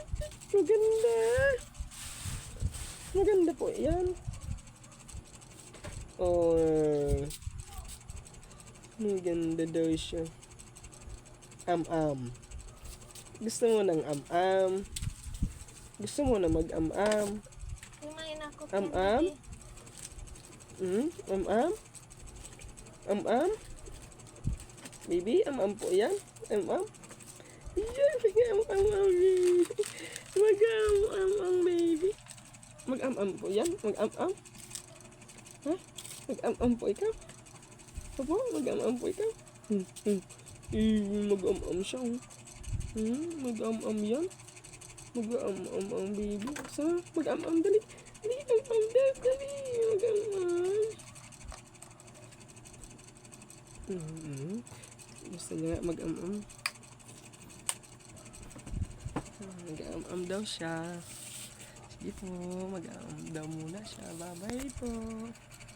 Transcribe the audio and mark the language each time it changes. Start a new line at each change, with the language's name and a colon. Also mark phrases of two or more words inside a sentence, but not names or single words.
Filipino: Maganda. Maganda po yan. Oh. Maganda daw siya. Am-am. Gusto mo ng am-am? Gusto mo na mag-am-am? Kumain ako. Am-am? Am-am? Am-am? Baby, am-am po yan? Am-am? Yan, mag-am-am, baby. Mag-am-am, baby. Mag-am-am po yan? Mag-am-am? Ha? Mag-am-am po ikaw? Opo, mag-am-am po ikaw? Mag-am-am siya. Mag-am-am yan? Mag-am-am ang baby. Sa? Mag-am-am, dali. Dali, am-am, dali. Mag-am-am. Gusto niya mag-am-am. Mag-am-am daw siya. Sige po, mag-aam daw muna siya. Bye-bye po.